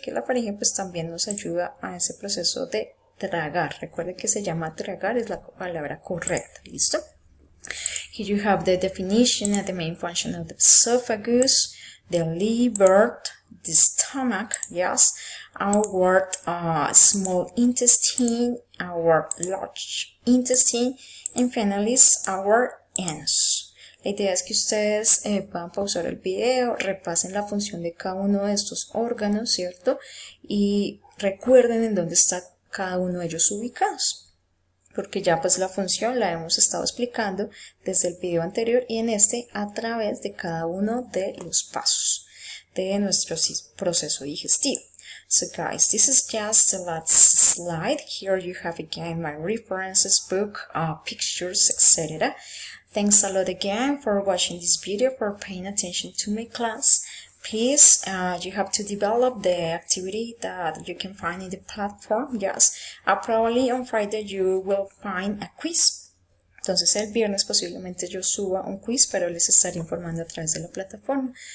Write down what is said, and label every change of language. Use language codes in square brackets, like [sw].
[es] Que la faringe pues también nos ayuda a ese proceso de tragar. Recuerde que se llama tragar, es la palabra correcta. ¿Listo? [en] Here you have the definition and the main function of the esophagus, the liver, the stomach, yes, our small intestine, our large intestine, and finally our anus. [es] La idea es que ustedes puedan pausar el video, repasen la función de cada uno de estos órganos, ¿cierto? Y recuerden en dónde está cada uno de ellos ubicados, porque ya pues la función la hemos estado explicando desde el video anterior y en este a través de cada uno de los pasos de nuestro proceso digestivo. [en] So guys, this is just the last slide. Here you have again my references, book, pictures, etc. Thanks a lot again for watching this video, for paying attention to my class. Please, you have to develop the activity that you can find in the platform. Yes, probably on Friday you will find a quiz. [es] Entonces el viernes posiblemente yo suba un quiz, pero les estaré informando a través de la plataforma.